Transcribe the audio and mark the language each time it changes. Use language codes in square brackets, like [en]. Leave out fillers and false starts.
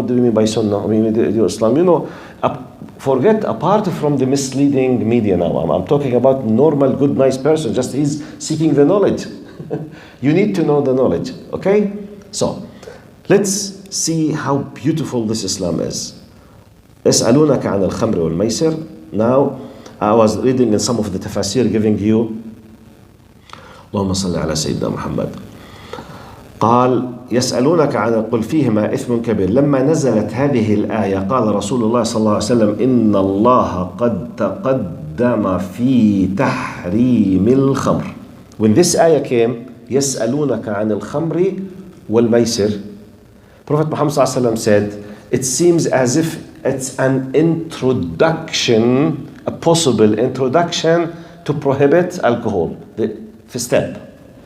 [en] What do you mean by Sunnah? I mean, do Islam? You know, forget, apart from the misleading media now, I'm talking about normal, good, nice person, just he's seeking the knowledge. You need to know the knowledge, okay? So, let's see how beautiful this Islam is. [ar] يسألونك عن الخمر والميسر. [en] Now, I was reading in some of the Tafsir giving you [ar] اللهم صل على سيدنا محمد. قال يسألونك عن قل فيهما إثم كبير. لما نزلت هذه الآية قال رسول الله صلى الله عليه وسلم إن الله قد تقدم في تحريم الخمر. [en] When this ayah came, [ar] يسألونك عن الخمر والميسر, [en] Prophet Muhammad [ar] صلى الله عليه وسلم [en] said, it seems as if it's an introduction, a possible introduction to prohibit alcohol, the step.